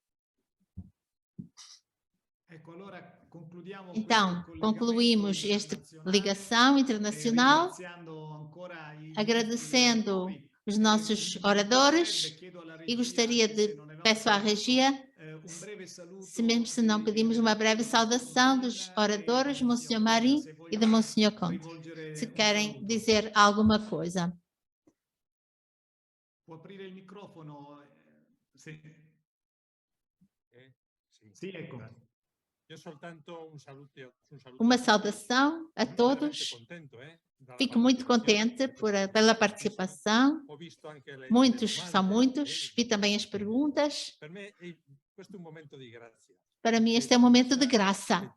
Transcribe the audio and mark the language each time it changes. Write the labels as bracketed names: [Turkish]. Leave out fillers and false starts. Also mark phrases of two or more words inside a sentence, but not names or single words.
[Portuguese] Então, concluímos esta ligação internacional, agradecendo os nossos oradores e gostaria de, peço à regia, se não pedimos uma breve saudação dos oradores, Monsenhor Marim e de Monsenhor Conte, se querem dizer alguma coisa. [Italian] Può aprire il microfono? Sì. Sì, ecco. [Portuguese] Uma saudação a todos. Fico muito contente pela participação. São muitos. Vi também as perguntas. Para mim, este é um momento de graça.